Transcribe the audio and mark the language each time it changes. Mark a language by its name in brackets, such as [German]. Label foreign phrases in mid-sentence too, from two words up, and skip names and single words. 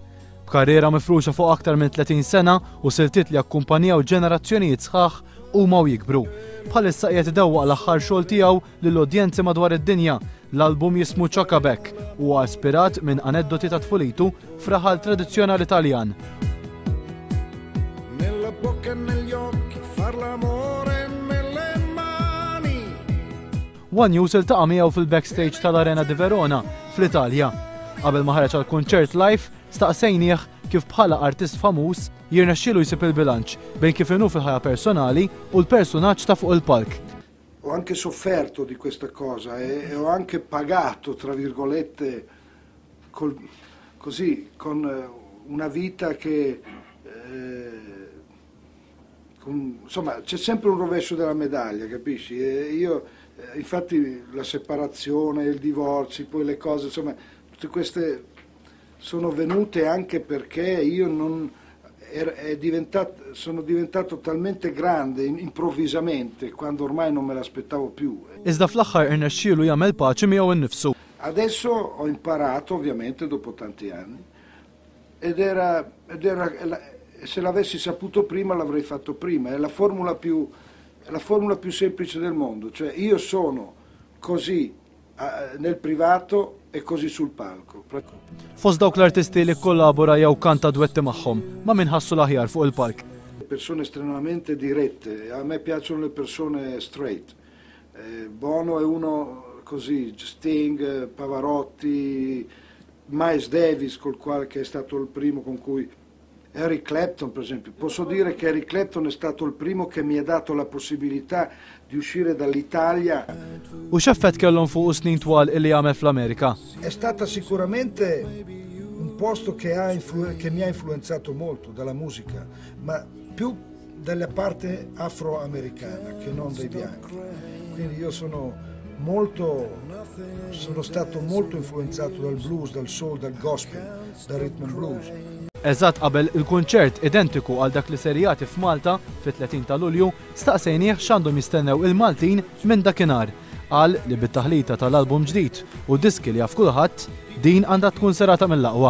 [Maltese] B'karriera mifruxa fuq aktar minn 30 sena u siltiet li akkumpanjaw ġenerazzjonijiet sħaħ huma u jikbru. Bħalissa qiegħed idewwaq l-aħħar xogħol tiegħu lill-udjenzi madwar id-dinja. L-album jismu Ċakabek huwa ispirat minn aneddoti ta' tfulitu f'raħal tradizzjonali Taljan. [Italian] Bocca negli occhi, far l'amore nelle mani. [Maltese] One News iltaqa' miegħu fil-backstage tal-Arena di Verona fl-Italja. Qabel ma ħareġ għall-kunċert live, staqsejnieh kif bħala artist famuż jirnexxielu jsib il-bilanċ bejn kif inhu fil-ħajja personali u l-personaġġ ta' fuq il-palk. [Italian] Ho anche sofferto di questa cosa e ho anche pagato, tra virgolette, così, con una vita che insomma c'è sempre un rovescio della medaglia, capisci? Infatti la separazione, il divorzio, poi le cose, insomma tutte queste sono venute anche perché sono diventato talmente grande improvvisamente quando ormai non me l'aspettavo più. [Maltese] Iżda fl-aħħar irnexxielu jagħmel paċi miegħu innifsu. [Italian] Adesso ho imparato ovviamente dopo tanti anni se l'avessi saputo prima l'avrei fatto prima, è la formula più semplice del mondo, cioè io sono così nel privato e così sul palco. [Maltese] Fost dawk l-artisti li kollabora jew kanta duetti magħhom, ma min ħassu l-aħjar fuq il-palk. [Italian] Persone estremamente dirette, a me piacciono le persone straight. Bono è uno così, Sting, Pavarotti, Miles Davis che è stato il primo con cui Eric Clapton, per esempio. Posso dire che Eric Clapton è stato il primo che mi ha dato la possibilità di uscire dall'Italia. [Maltese] U x'effett kellhom fuq snin twal illi għamel fl-Amerika? [Italian] È stata sicuramente un posto che mi ha influenzato molto dalla musica, ma più dalla parte afroamericana che non dei bianchi. Quindi io sono stato molto influenzato dal blues, dal soul, dal gospel, dal [English] rhythm and blues. [Maltese] Eżatt qabel il-kunċert identiku għal dak li serijati f'Malta fit-30 ta' Lulju, staqsejnieh x'għandhom jistennew il-Maltin minn dakinhar. Qal li bit-taħlita tal-album ġdid u diski li jaf kulħadd din għandha tkun serata mill-aqwa.